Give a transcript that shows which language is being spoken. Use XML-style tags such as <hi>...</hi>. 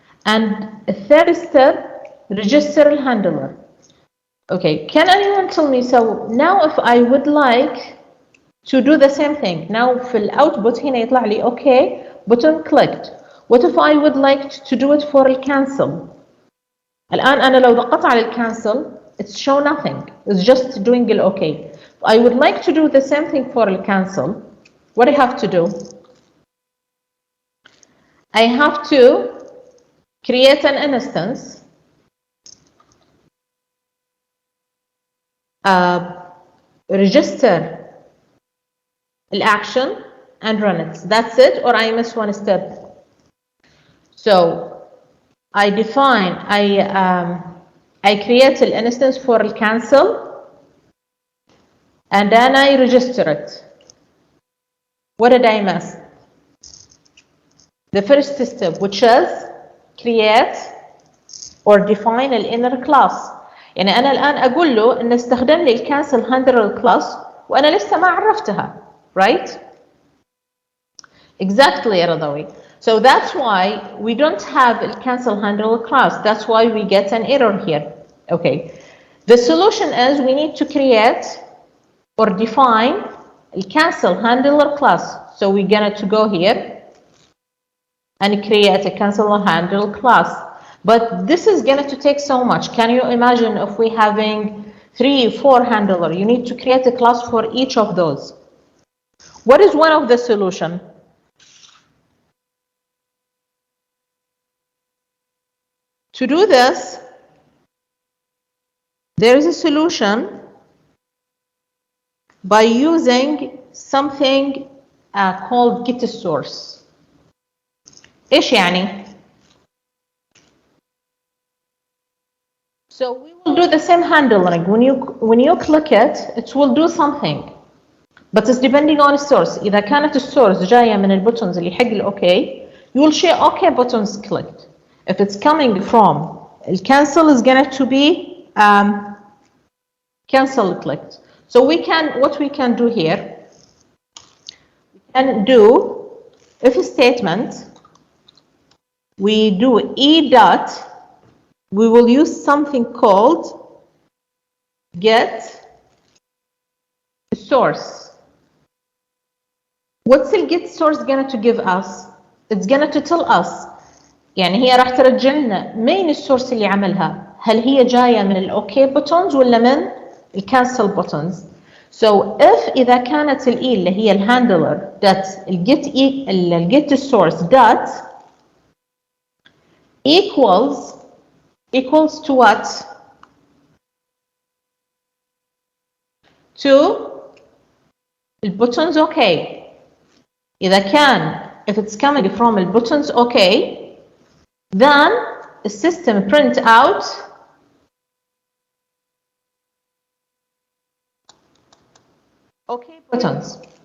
<en>And the third step, register the handler. Okay, can anyone tell me, so now if I would like to do the same thing, now في output</en> <ar>هنا يطلع لي</ar> <en>OK button clicked. What if I would like to do it for الcancel?</en> <ar>الآن أنا لو ضغطت على الcancel,</ar> <en>it's show nothing. It's just doing the OK. If I would like to do the same thing for الcancel, what I have to do? I have to create an instance, register action and run it. That's it, or I miss one step. So I define, I create an instance for cancel, and then I register it. What did I miss? The first step, which is create or define an inner class.</en> <ar>يعني أنا الآن أقول له إن استخدم لي الcancel handler class وأنا لسه ما عرفتها.</ar> <en>Right? Exactly, Radawi. So that's why we don't have a cancel handler class. That's why we get an error here. Okay. The solution is we need to create or define a cancel handler class. So we're going to go here and create a cancel handler class. But this is going to take so much. Can you imagine if we having 3, 4 handler? You need to create a class for each of those. What is one of the solution? To do this, there is a solution by using something called get source.</en> <ar>إيش يعني?</ar> <en>So we will do the same handling. When you click it, it will do something. But it's depending on the source.</en> <ar>إذا كانت السورس جاية من البوتونز اللي حق الأوكي,</ar> <en>you will see OK buttons clicked. If it's coming from cancel, is going to be cancel clicked. So what we can do here, we can do if a statement, we do e dot, we will use something called get source. What's the get source going to give us? It's going to tell us</en> <ar>يعني هي راح ترجع لنا مين السورس اللي عملها؟ هل هي جايه من الاوكي بوتونز ولا من الكانسل بوتونز؟</ar> <en>So if</en> <ar>إذا كانت الإي اللي هي الهاندلر that الجيت السورس</ar> <en>dot equals to what? To البوتونز okay.</en> <ar>إذا كان</ar> <en>if it's coming from البوتونز okay, then the system print out OK buttons.</en>